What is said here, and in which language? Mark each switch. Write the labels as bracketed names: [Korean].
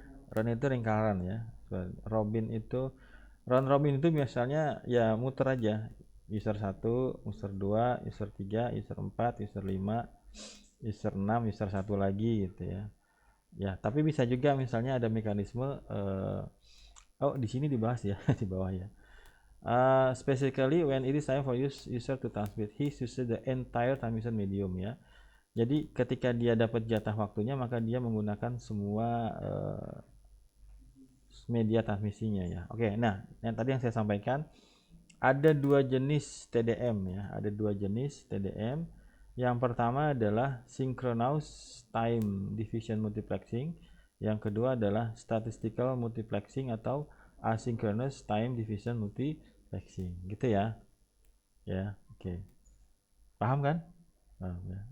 [Indonesian] Round itu lingkaran ya. Robin itu round robin itu biasanya ya muter aja. User 1, user 2, user 3, user 4, user 5, user 6, user 1 lagi gitu ya. Ya, tapi bisa juga misalnya ada mekanisme oh di sini dibahas ya di bawah ya. [English] Specifically when it is time for user to transmit, he uses the entire transmission medium ya. [Indonesian] Jadi ketika dia dapat jatah waktunya maka dia menggunakan semua media transmisinya ya. Oke, nah yang tadi yang saya sampaikan ada dua jenis TDM ya, ada dua jenis TDM. Yang pertama adalah synchronous time division multiplexing, yang kedua adalah statistical multiplexing atau asynchronous time division multiplexing gitu ya. Ya, oke. Paham kan? Paham ya.